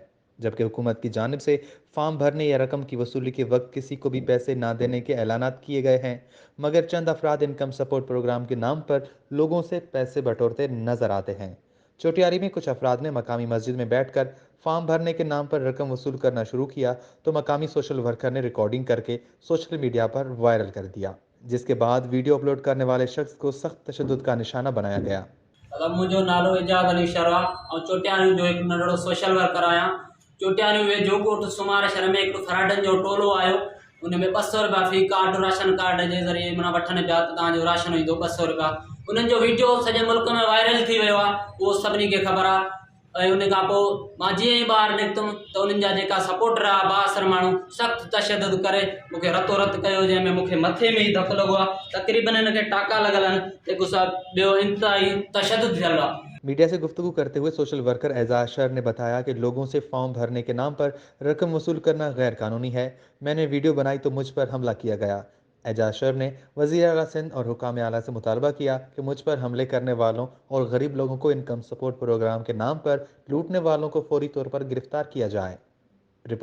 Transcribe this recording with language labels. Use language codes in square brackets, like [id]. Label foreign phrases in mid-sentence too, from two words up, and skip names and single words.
[ur] جبکہ حکومت کی جانب سے فارم بھرنے یا رقم کی وصولی کے وقت کسی کو بھی پیسے نہ دینے کے اعلانات کیے گئے ہیں، مگر چند افراد انکم سپورٹ پروگرام کے نام پر لوگوں سے پیسے بٹورتے نظر آتے ہیں. چوٹیاری میں کچھ افراد نے مقامی مسجد میں بیٹھ کر فارم بھرنے کے نام پر رقم وصول کرنا شروع کیا، تو مقامی [en] social worker [ur] نے ریکارڈنگ کر کے [en] social media [ur] پر وائرل کر دیا، جس کے بعد ویڈیو اپلوڈ کرنے والے شخص کو سخت تشدد کا نشانہ بنایا گیا. [sd] मुझो नालो एजाज अली शर्मा और चोटियानी जो एक नंढड़ो [en] social worker [sd] आहियां। चोटियानी वे जोकोट सुमार शहर में एक फ्राडन जो टोलो आयो, उनमें 200 रुपया फी कार्ड [en] ration card [sd] के ज़रिए माना वठण पिया त तव्हांजो राशन ईंदो 200 रुपया। उन्हनि जो वीडियो सॼे मुल्क में वायरल थी वियो आहे, उहो सभिनी खे ख़बर आहे। ऐं उन खां पोइ मां जीअं ई ॿाहिरि निकितुमि त उन्हनि जा जेका सपोर्टर आहे बासर माण्हू सख़्तु तशद्दुद करे मूंखे रतो रत कयो, जंहिंमें मूंखे मथे में ई धकु लॻो आहे। तक़रीबन हिनखे टाका लॻल आहिनि, जेको ॿियो इंतिहाई तशद्दुद थियल आहे। [ur] میڈیا سے گفتگو کرتے ہوئے [en] social worker [ur] اعجاز شر نے بتایا کہ لوگوں سے فارم بھرنے کے نام پر رقم وصول کرنا غیر قانونی ہے. میں نے ویڈیو بنائی تو مجھ پر حملہ کیا گیا۔ اعجاز شر نے وزیر اعلیٰ سندھ اور حکام اعلیٰ سے مطالبہ کیا کہ مجھ پر حملے کرنے والوں اور غریب لوگوں کو انکم سپورٹ پروگرام کے نام پر لوٹنے والوں کو فوری طور پر گرفتار کیا جائے.